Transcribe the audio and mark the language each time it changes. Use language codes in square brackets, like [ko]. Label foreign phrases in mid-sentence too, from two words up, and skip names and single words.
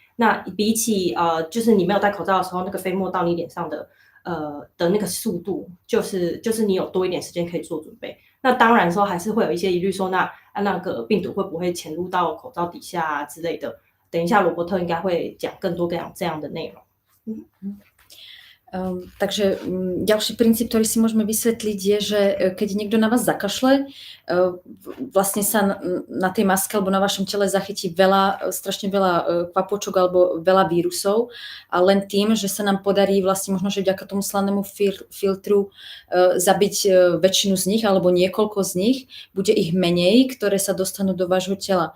[zh] 那比起就是你没有戴口罩的时候，那个飞沫到你脸上的那个速度，就是你有多一点时间可以做准备。那当然说还是会有一些疑虑说，那个病毒会不会潜入到口罩底下啊之类的。等一下罗伯特应该会讲更多这样的内容。 [sk] Takže ďalší princíp, ktorý si môžeme vysvetliť, je, že keď niekto na vás zakašle, vlastne sa na tej maske alebo na vašom tele zachytí strašne veľa kvapôčok alebo veľa vírusov a len tým, že sa nám podarí vlastne možno, že vďaka tomu slanému filtru zabiť väčšinu z nich alebo niekoľko z nich, bude ich menej, ktoré sa dostanú do vášho tela.